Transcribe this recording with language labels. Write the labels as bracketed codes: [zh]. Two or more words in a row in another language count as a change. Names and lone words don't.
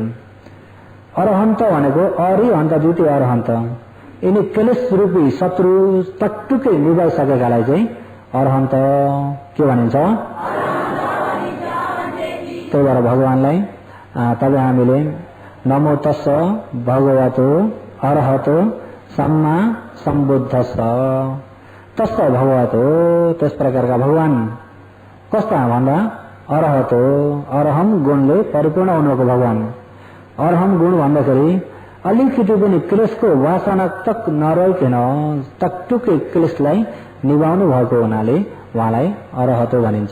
[ne] अरहन्त भनेको अरिहन्त द्वितीय अरहन्त। यिनी क्लेश रूपी शत्रु टकटुकै निभाइसकेकालाई चाहिँ अरहन्त के भनिन्छ? त्यही भएर भगवानलाई तपाईँ हामीले [pi] नमो तस्स भगवतो अरहतो सम्मा सम्बुद्धस्स तस्स भगवतो, [ne] त्यस प्रकारका भगवान कस्ता भन्दा अरहतो, अरहम गुणले परिपूर्ण हुनुको भगवान। अरहम गुण भन्दाखेरि अलिकति पनि क्लेशको वासना तक नरहेकन टकटुकै क्लेशलाई निभाउनु भएको हुनाले उहाँलाई अरहतो भनिन्छ।